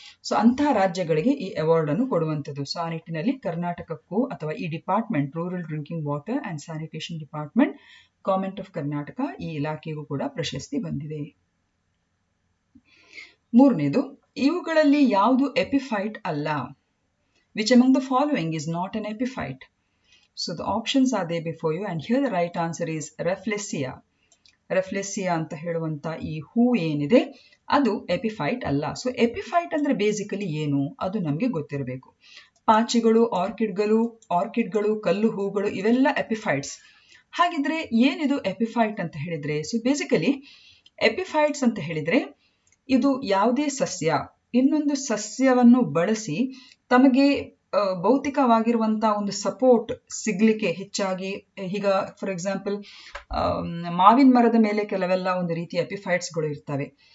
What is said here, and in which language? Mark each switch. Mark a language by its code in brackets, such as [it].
[kn] So ಅಂತಹ ರಾಜ್ಯಗಳಿಗೆ ಈ ಅವಾರ್ಡ್ ಅನ್ನು ಕೊಡುವಂಥದ್ದು. ಸೊ ಆ ನಿಟ್ಟಿನಲ್ಲಿ ಕರ್ನಾಟಕಕ್ಕೂ ಅಥವಾ ಈ department rural drinking water and sanitation department government of Karnataka ಈ ಇಲಾಖೆಗೂ ಕೂಡ ಪ್ರಶಸ್ತಿ ಬಂದಿದೆ. ಮೂರನೇದು, ಇವುಗಳಲ್ಲಿ ಯಾವುದು ಎಪಿಫೈಟ್ ಅಲ್ಲ? [en] Which among the following is not an epiphyte? So the options are there before you, and here the right answer is Rafflesia. [kn] Rafflesia ಅಂತ ಹೇಳುವಂತ ಈ ಹೂ ಏನಿದೆ ಅದು ಎಪಿಫೈಟ್ ಅಲ್ಲ. ಸೊ ಎಪಿಫೈಟ್ ಅಂದ್ರೆ ಬೇಸಿಕಲಿ ಏನು ಅದು ನಮಗೆ ಗೊತ್ತಿರಬೇಕು. ಪಾಚಿಗಳು, ಆರ್ಕಿಡ್ಗಳು, ಕಲ್ಲು ಹೂಗಳು ಇವೆಲ್ಲ ಎಪಿಫೈಟ್ಸ್. ಹಾಗಿದ್ರೆ ಏನಿದು ಎಪಿಫೈಟ್ ಅಂತ ಹೇಳಿದ್ರೆ, ಸೊ ಬೇಸಿಕಲಿ ಎಪಿಫೈಟ್ಸ್ ಅಂತ ಹೇಳಿದ್ರೆ ಇದು ಯಾವುದೇ ಸಸ್ಯ ಇನ್ನೊಂದು ಸಸ್ಯವನ್ನು ಬಳಸಿ ತಮಗೆ ಭೌತಿಕವಾಗಿರುವಂತಹ ಒಂದು ಸಪೋರ್ಟ್ ಸಿಗ್ಲಿಕ್ಕೆ ಹೆಚ್ಚಾಗಿ, ಈಗ [en] for example [kn] ಮಾವಿನ ಮರದ ಮೇಲೆ ಕೆಲವೆಲ್ಲ ಒಂದು ರೀತಿಯ ಎಪಿಫೈಟ್ಸ್ಗಳು ಇರ್ತವೆ.